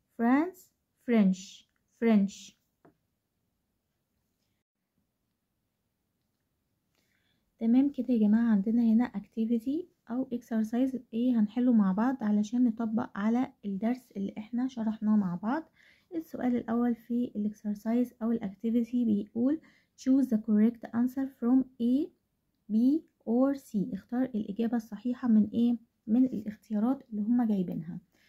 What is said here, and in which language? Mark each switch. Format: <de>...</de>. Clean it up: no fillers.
<en>France French French.</en> <ar>تمام كده يا جماعة، عندنا هنا activity أو exercise ايه هنحله مع بعض علشان نطبق على الدرس اللي احنا شرحناه مع بعض. السؤال الأول في الاكسرسايز أو الاكتيفيتي بيقول</ar> <en>choose the correct answer from A B or C.</en> <ar>اختار الإجابة الصحيحة من ايه؟ من الاختيارات اللي هما جايبينها.</ar>